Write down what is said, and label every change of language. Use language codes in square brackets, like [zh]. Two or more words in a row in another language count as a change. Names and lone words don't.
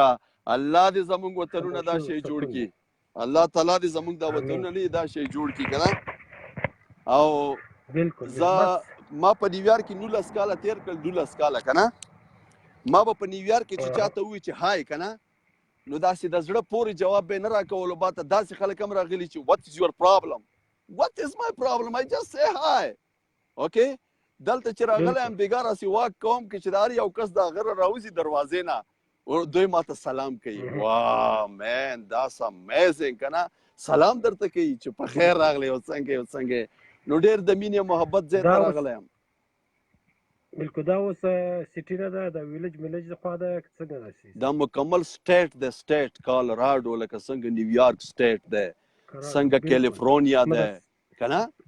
[ps] الله دې زموږ وطنونه دا شی جوړ کړي. الله تعالی دې زموږ دا وطنونه نه دا شی جوړ کړي که نه. او بالکل. ما په نیویارک کې 19 کاله تیر کړل، 12 کاله که نه. ما به په نیویارک کې چې چاته ووایي چې های که نه، نو داسې د زړه پورې جواب به یې نه راکولو. باته داسې خلک هم راغلي چې [en] what is your problem? What is my problem? I just say hi. Okay? [ps] دلته چې راغلی یم بېګا راسې واک کوم کې چې د هر یو کس د هغه راوځي دروازې نه، دوی ماته سلام کوي. واه مین [en] that's amazing [ps] که نه. سلام درته کوي چې په خیر راغلی او څنګه. نو ډېر د مینې محبت ځای ته راغلی یم. بالکل. دا اوس سټي نه ده، د ویلج خوا ده، څنګه ده؟ دا مکمل سټیټ ده، سټیټ کالراډو، لکه څنګه نیویارک سټیټ ده، څنګه کیلیفورنیا ده که نه.